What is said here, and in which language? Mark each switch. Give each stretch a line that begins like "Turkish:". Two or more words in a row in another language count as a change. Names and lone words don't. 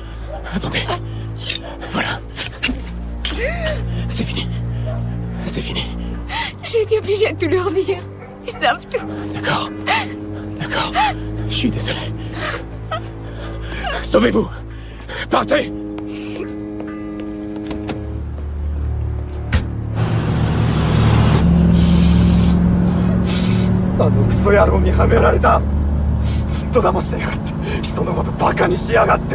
French: Attendez. Voilà. C'est fini. C'est fini. J'ai été obligée de tout leur dire. Ils savent tout. D'accord. D'accord. Je suis désolé. Sauvez-vous! Partez!
Japanese: あのクソ野郎にはめられた。ずっと騙してやがって。人のことバカにしやがって。